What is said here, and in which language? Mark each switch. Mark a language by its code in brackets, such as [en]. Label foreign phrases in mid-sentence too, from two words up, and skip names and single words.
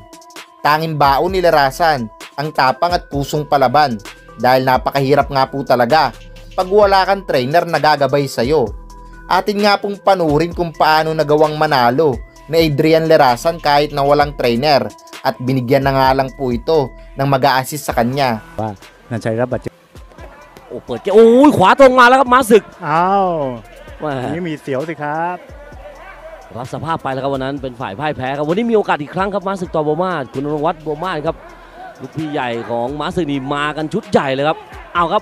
[tl] Tanging baon ni Lerasan ang tapang at pusong palaban dahil napakahirap nga po talaga pag wala kang trainer na gagabay sa'yo. Atin nga pong panurin kung paano nagawang manalo ni Adrian Lerasan kahit na walang trainer at binigyan na nga lang po ito ng mag-a-assist sa kanya. [th] นันชัยรับบาดเจ็บ โอ้เปิดเกมโอ้ยขวาตรงมาแล้วครับม้าศึก อ้าว แหม่ นี่มีเสียวสิครับ รับสภาพไปแล้วครับวันนั้นเป็นฝ่ายพ่ายแพ้ครับวันนี้มีโอกาสอีกครั้งครับม้าศึกต่อโบมาศคุณนรงค์วัฒน์โบมาศครับลูกพี่ใหญ่ของม้าศึกนี่มากันชุดใหญ่เลยครับเอาครับ